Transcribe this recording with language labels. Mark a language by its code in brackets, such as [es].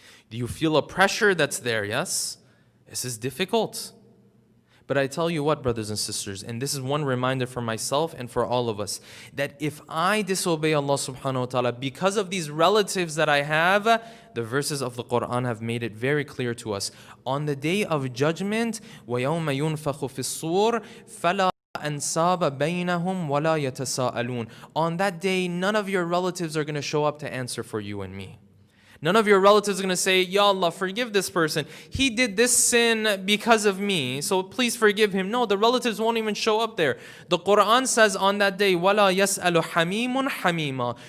[en] Do you feel a pressure that's there? Yes? This is difficult. But I tell you what, brothers and sisters, and this is one reminder for myself and for all of us, that if I disobey Allah subhanahu wa ta'ala because of these relatives that I have, the verses of the Quran have made it very clear to us. On the day of judgment, [ar] وَيَوْمَ يُنْفَخُ فِي الصُّورِ فَلَا أَنْسَابَ بَيْنَهُمْ وَلَا يَتَسَاءَلُونَ. [en] On that day, none of your relatives are going to show up to answer for you and me. None of your relatives are going to say, Ya Allah, forgive this person. He did this sin because of me, so please forgive him. No, the relatives won't even show up there. The Quran says on that day, [ar] وَلَا يَسْأَلُ حَمِيمٌ حَمِيمًا.